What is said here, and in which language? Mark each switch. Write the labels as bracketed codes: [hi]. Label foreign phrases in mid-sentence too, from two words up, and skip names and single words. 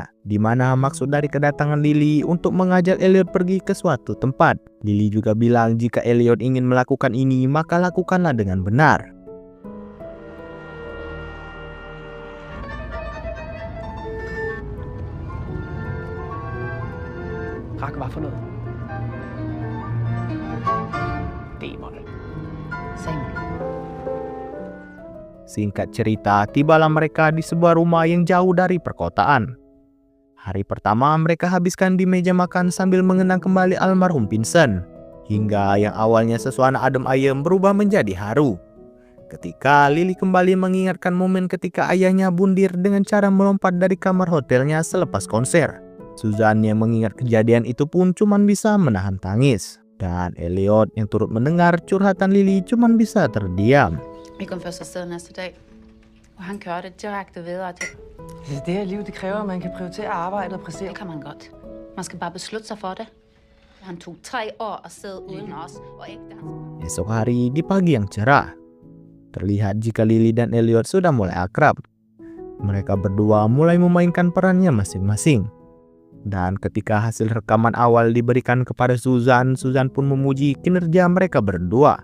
[id] Di mana maksud dari kedatangan Lily untuk mengajak Elliot pergi ke suatu tempat. Lily juga bilang jika Elliot ingin melakukan ini, maka lakukanlah dengan benar. [da] Rak, hvad for noget? Demon. Simon. [id] Singkat cerita, tibalah mereka di sebuah rumah yang jauh dari perkotaan. Hari pertama mereka habiskan di meja makan sambil mengenang kembali almarhum Vincent. Hingga yang awalnya sesuasana adem ayem berubah menjadi haru. Ketika Lily kembali mengingatkan momen ketika ayahnya bundir dengan cara melompat dari kamar hotelnya selepas konser. Susan yang mengingat kejadian itu pun cuman bisa menahan tangis. Dan Elliot yang turut mendengar curhatan Lily cuman bisa terdiam. [da] Vi kom først afsted næste dag, og han kørte direkte videre. Det her liv, det kræver, at man kan prioritere arbejdet og præstere. Det kan man godt. Man skal bare beslutte sig for det. Han tog 3 år afsted uden os, og ikke da han... [id] Esok hari di pagi yang cerah, terlihat jika Lily dan Elliot sudah mulai akrab. Mereka berdua mulai memainkan perannya masing-masing. Dan ketika hasil rekaman awal diberikan kepada Susan, Susan pun memuji kinerja mereka berdua.